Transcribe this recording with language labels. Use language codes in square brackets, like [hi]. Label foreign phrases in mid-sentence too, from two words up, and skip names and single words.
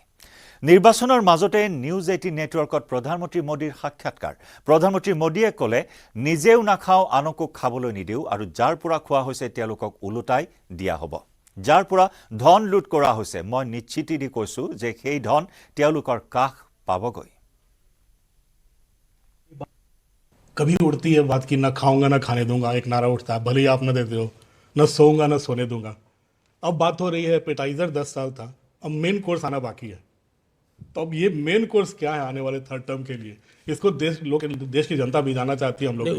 [as] নিৰ্বাচনৰ মাজতে নিউজ 18 নেটৱৰ্কত প্ৰধানমন্ত্ৰী মোদীৰ সাক্ষাৎকাৰ। প্ৰধানমন্ত্ৰী মোদীয়ে ক'লে, নিজেও নাখাওঁ, আনকো খাবলৈ নিদিওঁ আৰু যাৰ পৰা খোৱা হৈছে তেওঁলোকক ওলোটাই দিয়া হ'ব। যাৰ পৰা ধন লুট কৰা হৈছে, মই নিশ্চিতি দি কৈছোঁ যে সেই ধন তেওঁলোকৰ কাষ পাবগৈ। [hi] कभी उड़ती है बात कि ना खाऊंगा ना खाने दूंगा, एक नारा उठता है, भले ही आप ना देते हो, ना सोऊंगा ना सोने दूंगा। अब बात हो रही है एपेटाइजर 10 साल था, अब [en] main course [hi] आना बाकी है। तो अब ये [en] main course [hi] क्या है आने वाले [en] third term [hi] के लिए, इसको देश की जनता भी जानना चाहती है हम लोग।